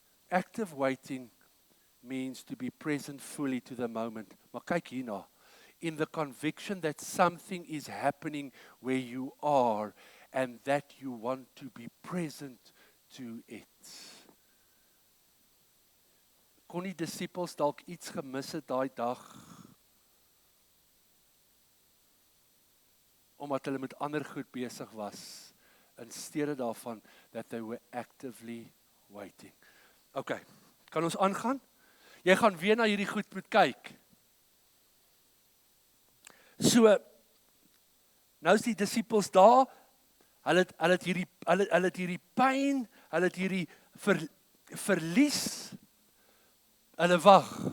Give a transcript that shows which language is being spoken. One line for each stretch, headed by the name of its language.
English: Active waiting means to be present fully to the moment.
Afrikaans: Maar kyk hierna.
English: In the conviction that something is happening where you are and that you want to be present to it.
Afrikaans: Kon die disippels dalk iets gemis het daai dag? Omdat hulle met ander goed besig was, in steede daarvan
English: that they were actively waiting.
Afrikaans: Okay, kan ons aangaan? Jy gaan weer na hierdie goed moet kyk. So, nou is die disippels daar, hulle het hierdie pyn, hulle het hierdie verlies, hulle wag.